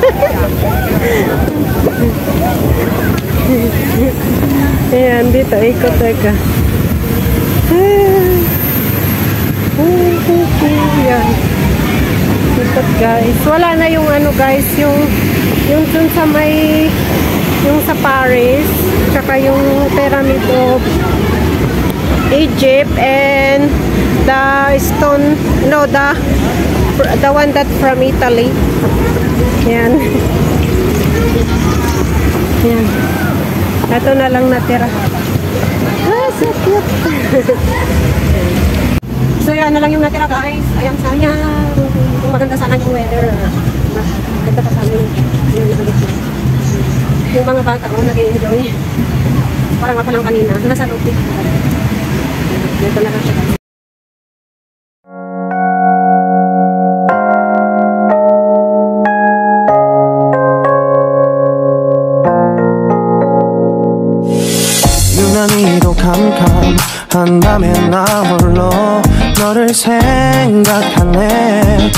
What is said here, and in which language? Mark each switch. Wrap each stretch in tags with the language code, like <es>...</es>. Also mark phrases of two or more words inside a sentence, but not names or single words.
<tl>Ayan, dito, ikot ka. Ayan. Ikot, guys. Wala na yung ano, guys, yung dun sa may, yung sa Paris, tsaka yung Pyramid of Egypt,</tl> <en>and the stone, no, the one that from Italy.</en> <tl>Yan. Yan. Ito na lang natira. Ah,</tl> <en>so cute.</en> <tl>So yan na lang yung natira, guys. Ayan, sana kung maganda sana yung weather. Maganda pa sana yung mga bata ko nag-enjoy. Parang ako lang kanina. Nasa loob dito. Dito na lang siya.</tl> <ko>유난히도 캄캄한 밤에 나 홀로 너를 생각하네.</ko>